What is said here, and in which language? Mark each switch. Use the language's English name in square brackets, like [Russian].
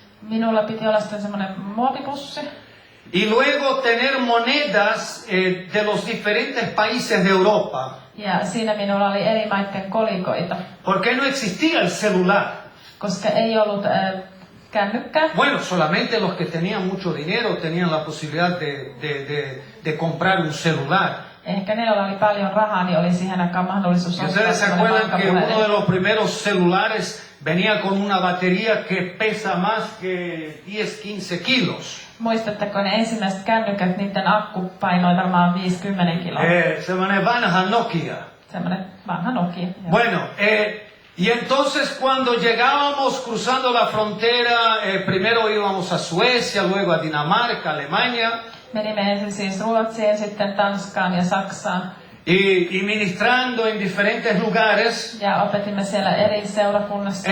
[Finnish] Minulla piti olla sitten semmoinen muovipussi. [Spanish] Y luego tener monedas de los diferentes países de Europa. [Finnish] Ja siinä minulla oli eri maiden kolikoita. [Spanish] Porque no existía el celular. [Finnish] Koska ei ollut kännykkää. [Spanish] Bueno, solamente los que tenían mucho dinero tenían la posibilidad de comprar un celular. [Finnish] Ehkä ne, joilla oli paljon rahaa, niin oli siihen aikaan mahdollisuus ostaa. [Spanish] ¿Ustedes se acuerdan que uno de los primeros celulares venía con una batería que pesa más que 10-15 kilos? [Finnish] Muistatteko ne ensimmäiset kännykät, niiden akku painoi varmaan 50 kiloa? Semmoinen vanha Nokia. Semmoinen vanha Nokia. [Spanish] Bueno, y entonces cuando llegábamos cruzando la frontera, primero íbamos a Suecia, luego a Dinamarca, Alemania. [Finnish] Menimme ensin siis Ruotsiin, sitten Tanskaan ja Saksaan. [Spanish] Y ministrando en diferentes lugares. [Finnish] Ja opetimme siellä eri seurakunnassa.